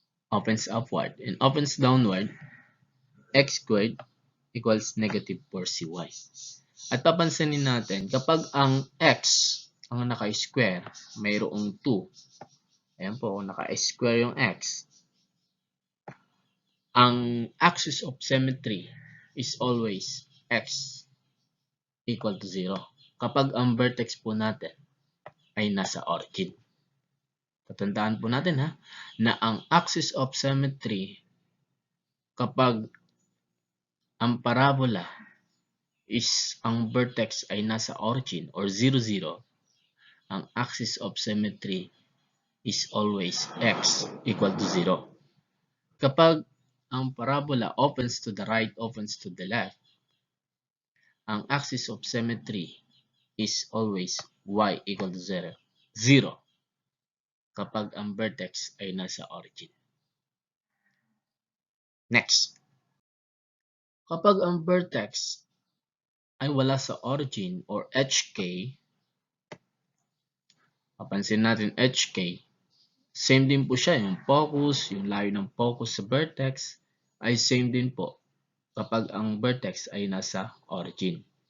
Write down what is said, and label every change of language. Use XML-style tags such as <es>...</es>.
<en>Opens upward and opens downward, x squared equals negative 4cy.</en> <tl>At papansinin natin, kapag ang x, ang naka-square, mayroong 2. Ayan po, naka-square yung x.</tl> <en>Ang axis of symmetry is always x equal to 0.</en> <tl>Kapag ang vertex po natin ay nasa origin. Tatandaan po natin na ang</tl> <en>axis of symmetry kapag ang parabola is ang vertex ay nasa origin or 0, 0, ang axis of symmetry is always x equal to 0.</en> <tl>Kapag ang</tl> <en>parabola opens to the right, opens to the left, ang axis of symmetry is always y equal to 0.</en> <tl>0 kapag ang vertex ay nasa origin. Next. Kapag ang vertex ay wala sa origin or HK, papansin natin HK, same din po siya, yung focus, yung layo ng focus sa vertex ay same din po kapag ang vertex ay nasa origin.</tl>